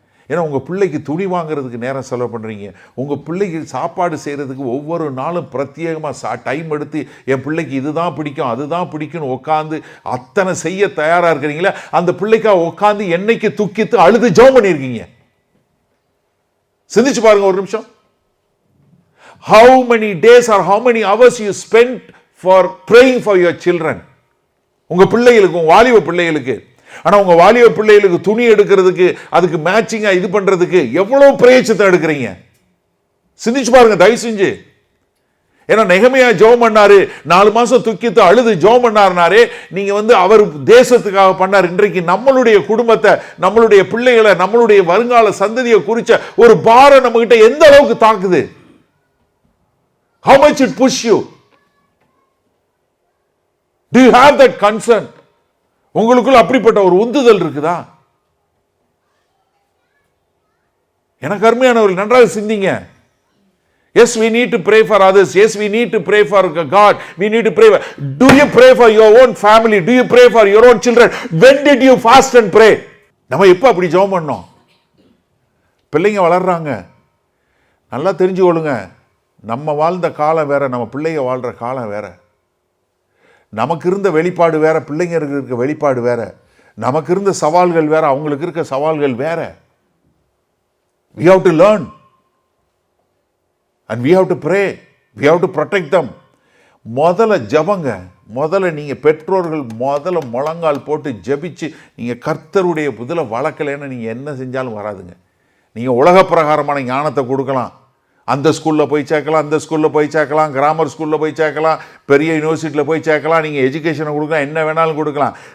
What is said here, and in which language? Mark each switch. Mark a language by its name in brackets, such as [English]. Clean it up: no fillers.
[Tamil] ஏன்னா உங்கள் பிள்ளைக்கு துணி வாங்குறதுக்கு நேரம் செலவு பண்ணுறீங்க. உங்கள் பிள்ளைக்கு சாப்பாடு செய்கிறதுக்கு ஒவ்வொரு நாளும் பிரத்யேகமாக டைம் எடுத்து என் பிள்ளைக்கு இதுதான் பிடிக்கும் அதுதான் பிடிக்கும்னு உட்காந்து அத்தனை செய்ய தயாராக இருக்கிறீங்களே, அந்த பிள்ளைக்காக உட்காந்து என்னைக்கு துக்கித்து அழுது ஜெபம் பண்ணியிருக்கீங்க? சிந்திச்சு பாருங்க ஒரு நிமிஷம். [English] How many days or how many hours you spent for praying for your children? [Tamil] உங்க பிள்ளைகளுக்கு, உங்க வாலிப பிள்ளைகளுக்கு. ஆனால் உங்கள் வாலிப பிள்ளைகளுக்கு துணி எடுக்கிறதுக்கு, அதுக்கு மேட்சிங்காக இது பண்ணுறதுக்கு எவ்வளோ பிரயச்சத்தை எடுக்கிறீங்க? சிந்திச்சு பாருங்க தயவு செஞ்சு. ஏன்னா நெகமையா ஜெபம் பண்ணாரு, 4 மாதம் துக்கித்து அழுது ஜெபம் பண்ணாருனாரே, நீங்கள் அவர் தேசத்துக்காக பண்ணார். இன்றைக்கு நம்மளுடைய குடும்பத்தை, நம்மளுடைய பிள்ளைகளை, நம்மளுடைய வருங்கால சந்ததியை குறித்த ஒரு பாரம் நம்மகிட்ட எந்த அளவுக்கு தாக்குது? [English] How much it push you? Do you have that concern? [Tamil] உங்களுக்குள்ள அப்படிப்பட்ட ஒரு உந்துதல் இருக்குதா? எனக்கு அருமையானவர்கள், நன்றாக சிந்திங்க. [English] Yes, we need to pray for others. Yes, we need to pray for God. We need to pray. Do you pray for your own family? Do you pray for your own children? When did you fast and pray? [Tamil] நம்ம எப்போ அப்படி ஜெபம் பண்ணோம்? பிள்ளைங்க வளர்றாங்க, நல்லா தெரிஞ்சுக்கொள்ளுங்க. நம்ம வாழ்ந்த காலம் வேற, நம்ம பிள்ளைங்க வாழ்ற காலம் வேற. நமக்கு இருந்த வெளிப்பாடு வேற, பிள்ளைங்க இருக்க வெளிப்பாடு வேற. நமக்கு இருந்த சவால்கள் வேற, அவங்களுக்கு இருக்க சவால்கள் வேற. [English] We have to learn and we have to pray. We have to protect them. [Tamil] முதல்ல ஜெபங்க. முதல்ல நீங்க பெற்றோர்கள் முதல்ல முழங்கால் போட்டு ஜெபிச்சு நீங்க கர்த்தருடைய புதில வளர்க்கலைன்னா நீங்க என்ன செஞ்சாலும் வராதுங்க. நீங்க உலக பிரகாரமான ஞானத்தை கொடுக்கலாம். அந்த ஸ்கூலில் போய் சேர்க்கலாம், அந்த ஸ்கூலில் போய் சேர்க்கலாம், கிராமர் ஸ்கூலில் போய் சேர்க்கலாம், பெரிய யூனிவர்சிட்டியில் போய் சேர்க்கலாம், நீங்கள் எஜுகேஷனை கொடுக்கலாம், என்ன வேணாலும் கொடுக்கலாம்.